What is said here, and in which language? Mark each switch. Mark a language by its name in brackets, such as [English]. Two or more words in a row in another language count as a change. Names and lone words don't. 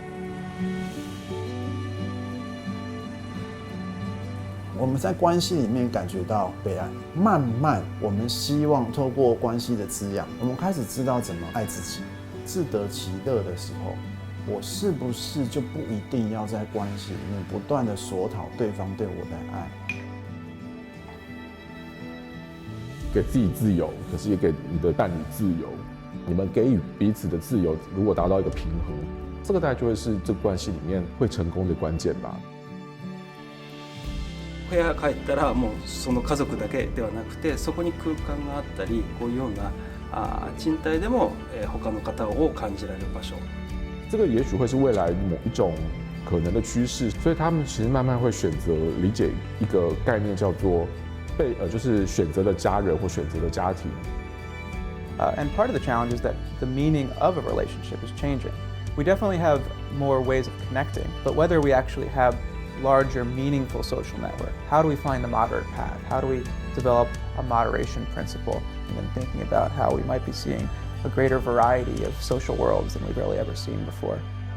[Chinese] 我们在关系里面感觉到被爱，慢慢我们希望透过关系的滋养，我们开始知道怎么爱自己，自得其乐的时候，我是不是就不一定要在关系里面不断的索讨对方对我的爱？给自己自由，可是也给你的伴侣自由。你们给予彼此的自由，如果达到一个平衡，这个大概就会是这关系里面会成功的关键吧。 [Japanese] 部屋帰ったらもうその家族だけではなくて、そこに空間があったり、こういうような賃貸でも他の方を感じられる場所。 [Chinese] 这个也许会是未来某一种可能的趋势，所以他们其实慢慢会选择理解一个概念，叫做就是选择的家人或选择的家庭。 [English] And part of the challenge is that the meaning of a relationship is changing. We definitely have more ways of connecting, but whether we actually have larger, meaningful social network, how do we find the moderate path? How do we develop a moderation principle? And then thinking about how we might be seeing a greater variety of social worlds than we've really ever seen before.